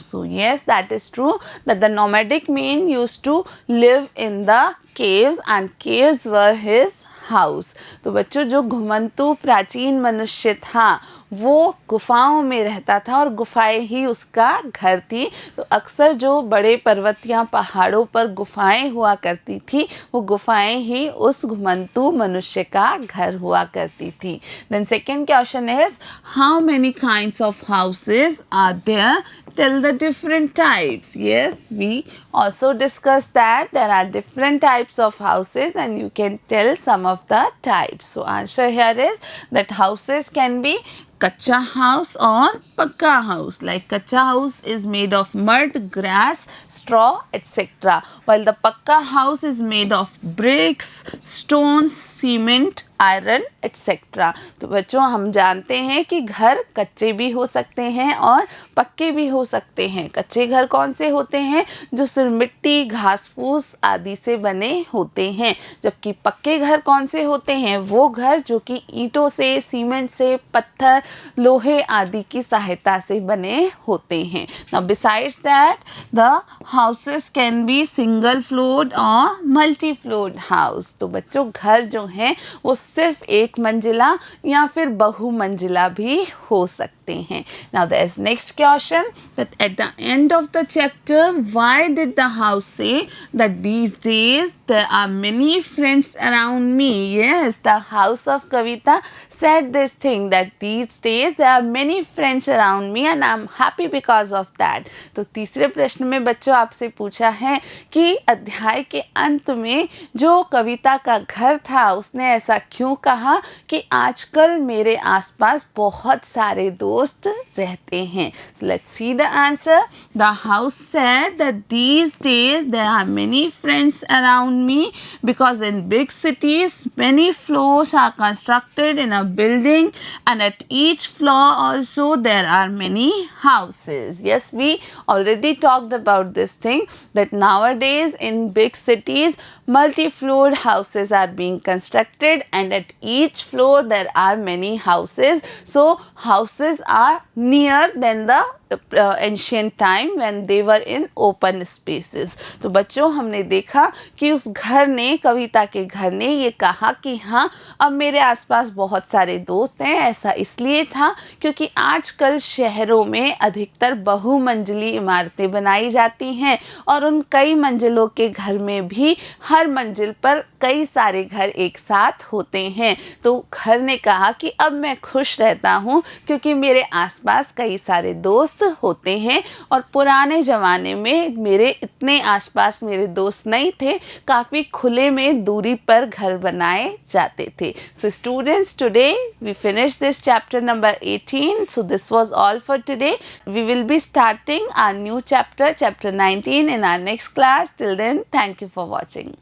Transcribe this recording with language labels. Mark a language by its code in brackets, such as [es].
[en] So yes, that is true, that the nomadic man used to live in the caves and caves were his house. [hi] तो बच्चों, जो घुमंतु प्राचीन मनुष्य था वो गुफाओं में रहता था और गुफाएं ही उसका घर थी. तो अक्सर जो बड़े पर्वत या पहाड़ों पर गुफाएं हुआ करती थी, वो गुफाएं ही उस घुमंतु मनुष्य का घर हुआ करती थी. [en] Then second question is, how many kinds of houses are there? Tell the different types. Yes, we also discussed that there are different types of houses and you can tell some of the types. So answer here is that houses can be kacha house or pakka house. Like kacha house is made of mud, grass, straw, etc. While the pakka house is made of bricks, stones, cement, iron etcetera. [hi] तो बच्चों, हम जानते हैं कि घर कच्चे भी हो सकते हैं और पक्के भी हो सकते हैं. कच्चे घर कौन से होते हैं? जो सिर्फ मिट्टी, घास फूस आदि से बने होते हैं. जबकि पक्के घर कौन से होते हैं? वो घर जो कि ईंटों से, सीमेंट से, पत्थर, लोहे आदि की सहायता से बने होते हैं. [en] Now besides that the houses can be single floored और multi floored house. [hi] तो बच्चों, घर जो हैं वो सिर्फ एक मंजिला या फिर बहुमंजिला भी हो सकते हैं. [en] Now there is next question, that at the end of the chapter, why did the house say that these days there are many friends around me? Yes, the house of Kavita said this thing, that these days there are many friends around me and I'm happy because of that. [hi] तो तीसरे प्रश्न में बच्चों आपसे पूछा है कि अध्याय के अंत में जो कविता का घर था उसने ऐसा क्यों कहा कि आजकल मेरे आसपास बहुत सारे दोस्त रहते हैं. [en] So let's see the answer. The house said that these days there are many friends around me because in big cities many floors are constructed in a building and at each floor also there are many houses. Yes, we already talked about this thing, that nowadays in big cities multi-floored houses are being constructed and at each floor there are many houses. So houses are near than the ancient time when they were in open spaces. [hi] तो बच्चों हमने देखा कि उस घर ने, कविता के घर ने ये कहा कि हाँ अब मेरे आसपास बहुत सारे दोस्त हैं। ऐसा इसलिए था क्योंकि आजकल शहरों में अधिकतर बहुमंजिली इमारतें बनाई जाती हैं और उन कई मंजिलों के घर में भी हर मंजिल पर कई सारे घर एक साथ होते हैं। तो घर ने कहा कि अब मैं खुश रहता हूँ क्योंकि मेरे आसपास कई सारे दोस्त होते हैं और पुराने ज़माने में मेरे इतने आसपास मेरे दोस्त नहीं थे, काफ़ी खुले में दूरी पर घर बनाए जाते थे। [en] So students, today we finished this chapter number 18. So this was all for today. We will be starting our new chapter, chapter 19 in our next class. Till then, thank you for watching.